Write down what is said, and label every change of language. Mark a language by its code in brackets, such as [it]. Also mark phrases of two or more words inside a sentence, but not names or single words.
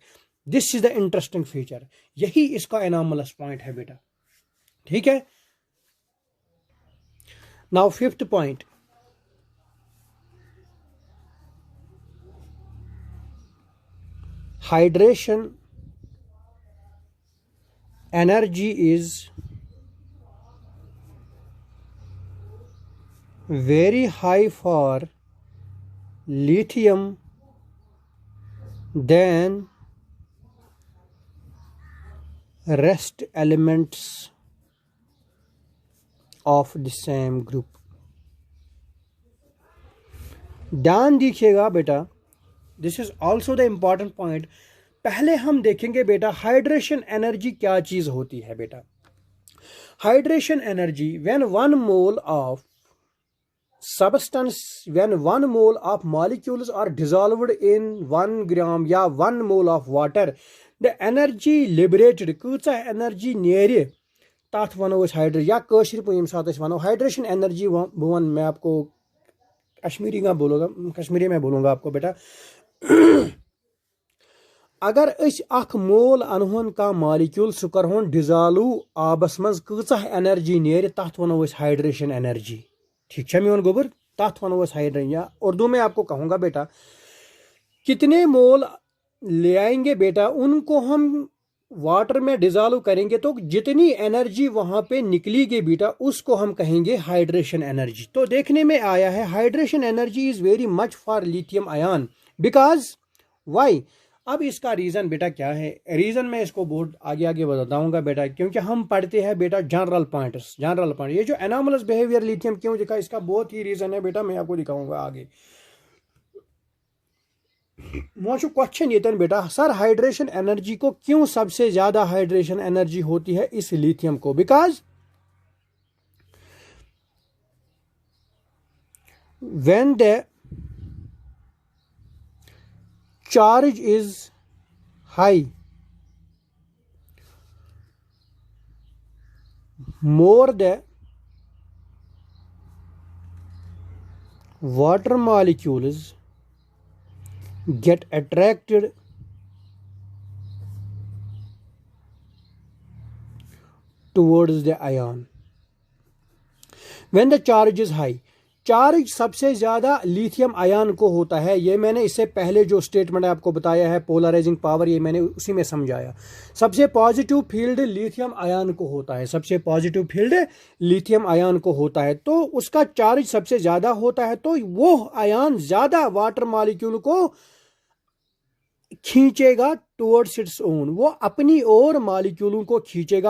[en] this is the interesting feature, [hi] यही इसका [en] anomalous point [hi] है बेटा. ठीक है. [en] now fifth point, hydration energy is very high for lithium than rest elements of the same group. [hi] ध्यान दीजिएगा बेटा, [en] this is also the important point. [hi] पहले हम देखेंगे बेटा [en] hydration energy [hi] क्या चीज होती है बेटा. [en] hydration energy, when 1 mole of substance, when 1 mole of molecules are dissolved in 1 gram या 1 mole of water, the energy liberated, [ks] कूचा एनर्जी नेरे तथ वनो हाइड्रेशन, या कशर पे सात वनो हाइड्रेशन एनर्जी. [hi] वन मैं आपको कश्मीरी में बोलूंगा आपको बेटा. [ks] अगर अख मोल अनहोन का मॉलिक्यूल सह करहोन डिजॉल्व आबस मज, कूचा एनर्जी नेरे तथ वनो [en] hydration energy. [ks] ठीक है मेन गोबर, तथ वनो हाइड्रेशन, [hi] या उर्दू में आपको कहूंगा बेटा, कितने मोल ले आएंगे बेटा, उनको हम वाटर में डिजॉल्व करेंगे तो जितनी एनर्जी वहां पे निकलेगी बेटा, उसको हम कहेंगे [en] hydration energy. [hi] तो देखने में आया है [en] hydration energy is very much for lithium ion, because why. [hi] अब इसका रीजन बेटा क्या है, रीजन मैं इसको बहुत आगे आगे बताऊंगा बेटा, क्योंकि हम पढ़ते हैं बेटा [en] general point. [hi] ये जो [en] anomalous behaviour [hi] लिथियम क्यों दिखा, इसका बहुत ही रीजन है बेटा, मैं आपको दिखाऊंगा आगे. मोशु क्वेश्चन ये बेटा, सर [en] hydration energy [hi] को क्यों सबसे ज्यादा [en] hydration energy [hi] होती है इस लिथियम को, [en] because when the charge is high, more the water molecules get attracted towards the ion when the charge is high। [hi] चार्ज सबसे ज्यादा लिथियम आयन को होता है। ये मैंने इससे पहले जो स्टेटमेंट आपको बताया है [en] polarizing power, [hi] ये मैंने उसी में समझाया। सबसे [en] positive field lithium ion [hi] को होता है, सबसे [en] positive field lithium ion [hi] को होता है, तो उसका चार्ज सबसे ज्यादा होता है, तो वो आयन ज्यादा [en] water molecule [hi] को खींचेगा [en] towards its own, [hi] वो अपनी ओर मॉलिक्यूलों को खींचेगा।